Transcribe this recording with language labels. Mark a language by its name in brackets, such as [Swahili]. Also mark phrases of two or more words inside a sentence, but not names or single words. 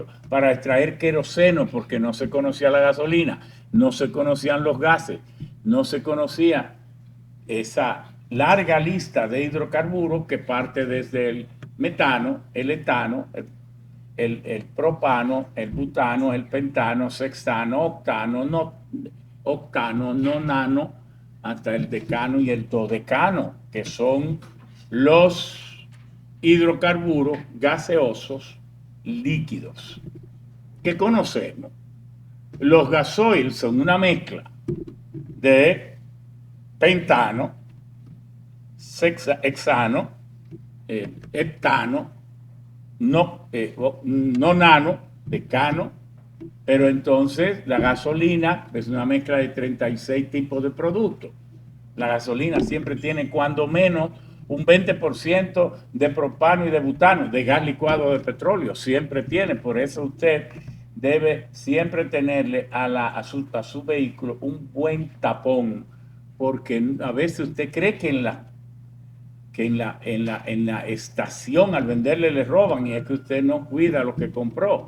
[Spanish] Para extraer queroseno, porque no se conocía la gasolina, no se conocían los gases, no se conocía esa larga lista de hidrocarburos que parte desde el metano, el etano, el propano, el butano, el pentano, sextano, octano, nonano, hasta el decano y el dodecano, que son los hidrocarburos gaseosos líquidos que conocemos. Los gasoil son una mezcla de pentano, hexano, heptano, nonano, decano, pero entonces la gasolina es una mezcla de 36 tipos de productos. La gasolina siempre tiene cuando menos un 20% de propano y de butano, de gas licuado de petróleo, siempre tiene. Por eso usted debe siempre tenerle a su vehículo un buen tapón, porque a veces usted cree que en la estación al venderle le roban, y es que usted no cuida lo que compró.